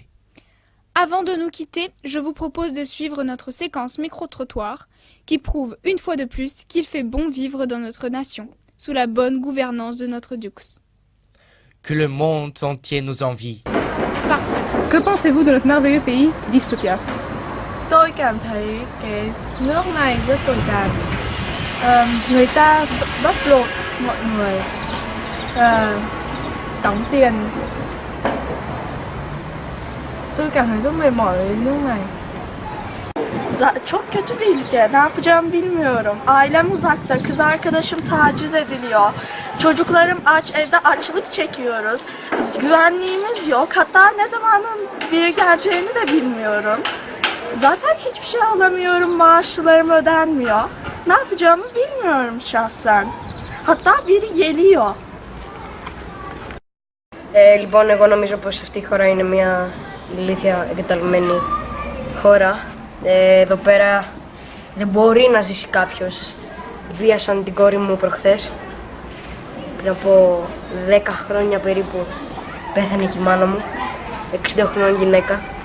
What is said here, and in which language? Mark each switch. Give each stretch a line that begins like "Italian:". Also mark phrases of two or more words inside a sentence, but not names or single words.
French: Avant de nous quitter, je vous propose de suivre notre séquence micro-trottoir qui prouve une fois de plus qu'il fait bon vivre dans notre nation, sous la bonne gouvernance de notre Dux. Que le monde entier nous envie. Parfait. Que pensez-vous de notre merveilleux pays, Dystopia?
Vietnamese: Tôi cảm thấy cái nước này rất tồi tàn. Người ta bóc lột mọi người, đóng tiền Tôi cảm thấy rất mệt mỏi với lúc này.
Turkish: Çok kötü bir ülke. Ne yapacağımı bilmiyorum. Ailem uzakta. Kız arkadaşım taciz ediliyor. Çocuklarım aç. Evde açlık çekiyoruz. Güvenliğimiz yok. Hatta ne zamanın bir geleceğini de bilmiyorum. Zaten hiçbir şey alamıyorum. Maaşlarım ödenmiyor. Ne yapacağımı bilmiyorum şahsen. Hatta biri geliyor.
Greek: Λοιπόν, εγώ νομίζω πως αυτή η χώρα είναι μια ηλίθια εγκαταλειμμένη χώρα. Εδώ πέρα δεν μπορεί να ζήσει κάποιος. Βίασαν την κόρη μου προχθές. Πριν από 10 χρόνια περίπου πέθανε και η μάνα μου, 60 χρονών γυναίκα.